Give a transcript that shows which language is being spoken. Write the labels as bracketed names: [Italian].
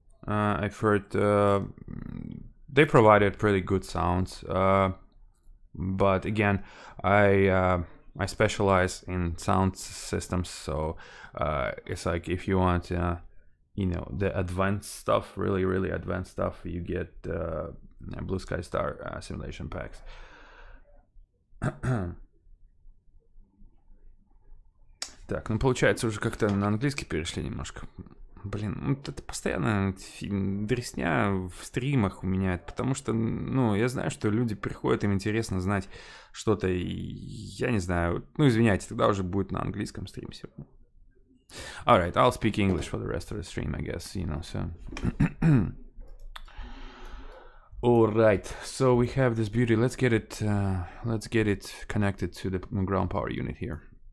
[English] I've heard they provided pretty good sounds, but again, I specialize in sound systems, so it's like, if you want, you know, the advanced stuff, really advanced stuff, you get Blue Sky Star simulation packs. [Russian] Так, ну получается уже как-то на английский перешли немножко. Блин, ну это постоянно дресня в стримах у меня, потому что, ну, я знаю, что люди приходят, им интересно знать что-то, и я не знаю, ну, извиняйте, тогда уже будет на английском стрим сегодня. [English] Alright, I'll speak English for the rest of the stream, I guess, you know, so... Alright, so we have this beauty, let's get it connected to the ground power unit here.